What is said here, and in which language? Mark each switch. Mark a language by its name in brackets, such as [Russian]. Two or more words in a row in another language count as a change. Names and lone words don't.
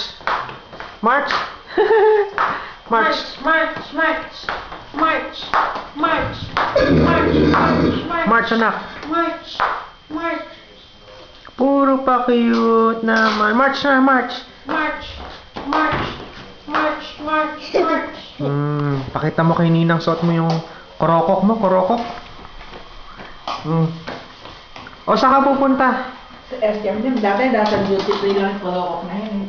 [Filipino] March. March. March, march, march, march, march, march, March, anak. march, march, Puro pa cute naman. March na, march. march, march, march, march, march. Pakita mo kay Ninang, suot mo yung korokok mo, korokok. O, saan ka pupunta? Sa SM din, dati nasa [English] duty free [Filipino] lang po na yun.